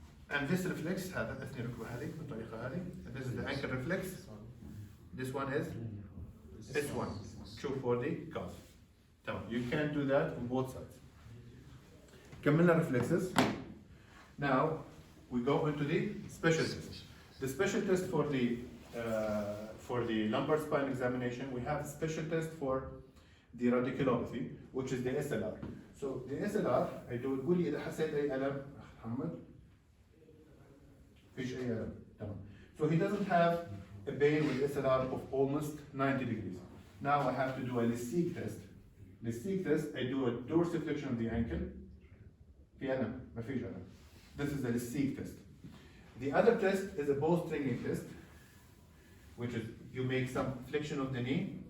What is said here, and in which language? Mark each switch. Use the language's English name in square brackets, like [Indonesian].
[English] And this reflex [Arabic] هذا اثني ركبة هذه بالطريقة هذه. [English] This is the ankle reflex. This one is S1. Show for the calf. تمام. You can do that on both sides. كملنا reflexes. Now we go into the special test. The special test for the lumbar spine examination, we have a special test for the radiculopathy, which is the SLR. So the SLR I do [Arabic] تقول لي إذا حسيت أي ألم محمد. فيش أي ألم. تمام. [English] So he doesn't have a pain with SLR of almost 90 degrees. Now I have to do a Lasik test. Lasik test, I do a dorsiflexion of the ankle. [Arabic] في ألم. ما فيش ألم. [English] This is the Lasik test. The other test is a bowstringing test, which is you make some flexion of the knee.